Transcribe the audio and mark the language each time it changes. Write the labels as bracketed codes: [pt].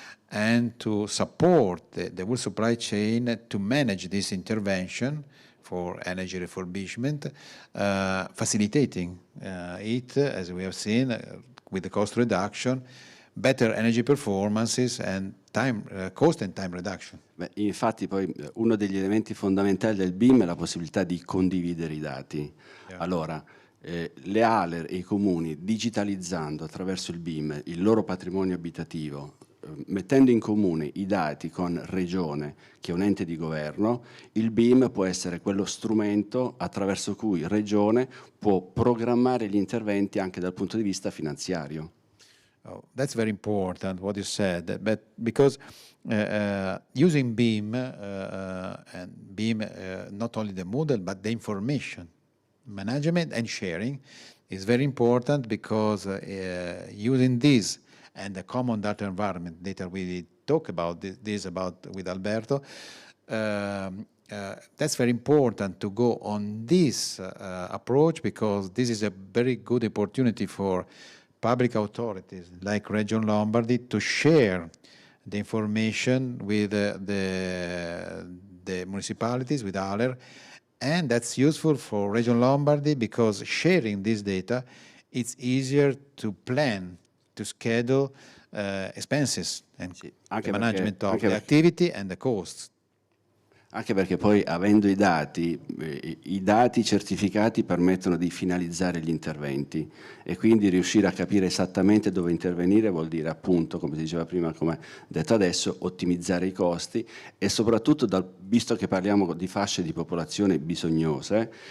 [en] and to support the whole supply chain to manage this intervention for energy refurbishment, facilitating it, as we have seen, with the cost reduction, better energy performances and cost and time reduction. [it] Beh, infatti poi uno degli elementi fondamentali del BIM è la possibilità di condividere i dati. Yeah. Allora, le ALER e i comuni, digitalizzando attraverso il BIM il loro patrimonio abitativo, mettendo in comune i dati con Regione, che è un ente di governo, il BIM può essere quello strumento attraverso cui Regione può programmare gli interventi anche dal punto di vista finanziario. [en] that's very important what you said, but because using BIM and BIM, not only the model but the information management and sharing is very important, because using this and the common data environment, later we talk about this about with Alberto, that's very important to go on this approach, because this is a very good opportunity for public authorities like Region Lombardy to share the information with the municipalities, with ALER, and that's useful for Region Lombardy, because sharing this data, it's easier to plan, to schedule expenses and the management of the activity and the costs. [it] Anche perché poi, avendo i dati certificati permettono di finalizzare gli interventi, e quindi riuscire a capire esattamente dove intervenire vuol dire, appunto, come si diceva prima, come detto adesso, ottimizzare i costi, e soprattutto, visto che parliamo di fasce di popolazione bisognose,